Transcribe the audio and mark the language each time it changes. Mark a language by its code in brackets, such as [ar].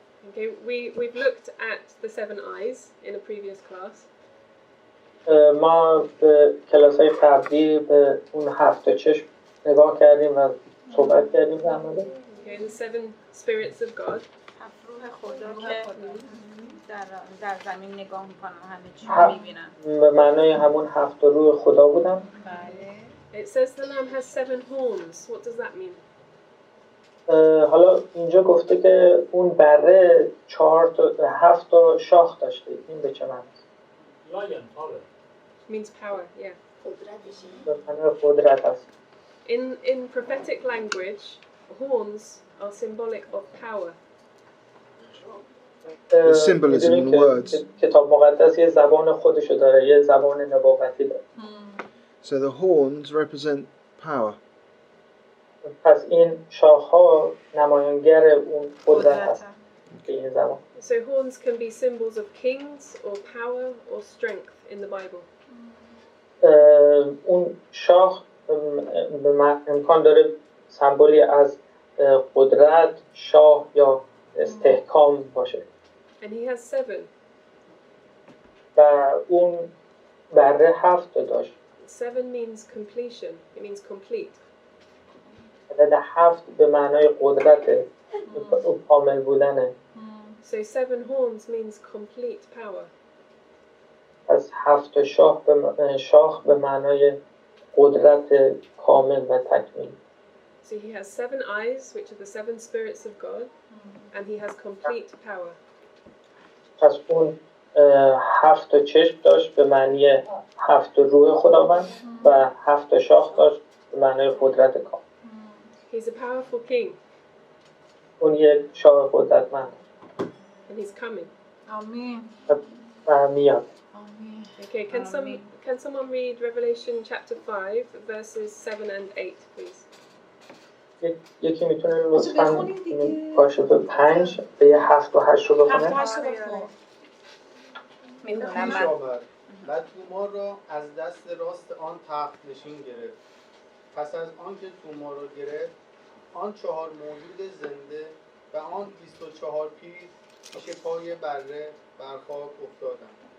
[en] Okay, we've looked at the 7 eyes in a previous class. [fa] ما به کلاس‌های قبلی به اون 7 چشم نگاه کردیم و صحبت کردیم در مورد [en] Okay, the 7 spirits of God. [fa] روح خدا که در زمین نگاه میکنن همه چی رو میبینن. به معنای همون 7 روح خدا بودن. [en] It says the lamb has 7 horns. What does that mean? [fa] حالا اینجا گفته که اون بره 7 تا شاخ داشته. این به چه معنی است؟ [en] Lion, power. Means power, yeah. [fa] به معنای قدرت است. [en] In prophetic language, horns are symbolic of power. The symbolism in words. [fa] کتاب مقدس یه زبان خودشو داره، یه زبان نبوتی داره. [en] So the horns represent power. [fa] پس این شاخ‌ها نمایانگر اون قدرت هست. این زبان. [en] So horns can be symbols of kings or power or strength in the Bible. [fa] اون شاخ امکان داره سمبولی از قدرت، شاه یا استحکام باشه. [en] And he has 7. [fa] و اون بره 7 داشت. [en] 7 means completion. It means complete. [fa] عدد 7 به معنای قدرت، کامل بودنه. [en] So 7 horns means complete power. [fa] از 7 شاخ به معنای قدرت کامل و تکمیل. [en] So he has 7 eyes, which are the 7 spirits of God, and he has complete power. [fa] پس اون 7 چشم داشت به معنی 7 روح خداوند و 7 شاخ داشت به معنای قدرت کامل. [en] He's a powerful king. [fa] اون یک شاه قدرتمند. [en] And he's coming. [fa] آمین. و میاد. [en] Okay, can someone read Revelation chapter 5 verses 7 and 8, please? [fa] یکی میتونه لطفاً کاشف 5 به یه 7 و 8 رو بخونه؟ 7 و 8 رو میخونم پیش آمد و تومار را از دست راست آن تخت نشین گرفت. پس از آنکه تومار را گرفت، آن 4 موجود زنده و آن 24 پیر پیش پای بره بر خاک افتادند.